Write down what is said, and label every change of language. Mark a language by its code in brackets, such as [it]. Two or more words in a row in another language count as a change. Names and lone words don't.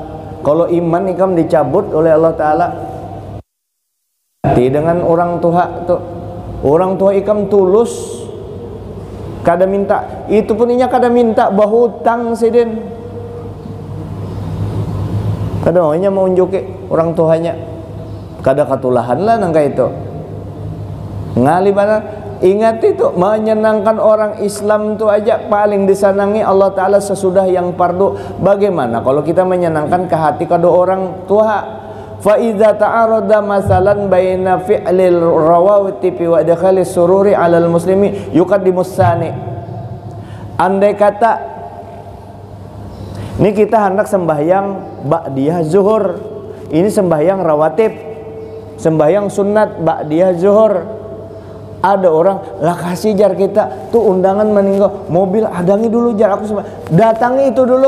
[bjn] Kalau iman ikam dicabut oleh Allah Ta'ala. Hati dengan orang tua tuh. Orang tua ikam tulus, kada minta. Itu pun inya kada minta bahutang sidin. Kada maunya mau unjuki orang tuanya. Kada katulahan lah nangka itu. Ngali mana? [id] Ingat itu, menyenangkan orang Islam itu aja paling disenangi Allah Ta'ala sesudah yang fardu. Bagaimana kalau kita menyenangkan ke hati kedua orang tua? [ar] فإذا تعارض مثلا بين فعل الرواتب وإدخال السرور على المسلم يقدم الثاني. [id] Andai kata ini kita hendak sembahyang ba'diyah zuhur, ini sembahyang rawatib, sembahyang sunat ba'diyah zuhur. [bjn] Ada orang lah kasih jar kita tuh undangan meninggal, mobil adangi dulu jar aku datangi itu dulu.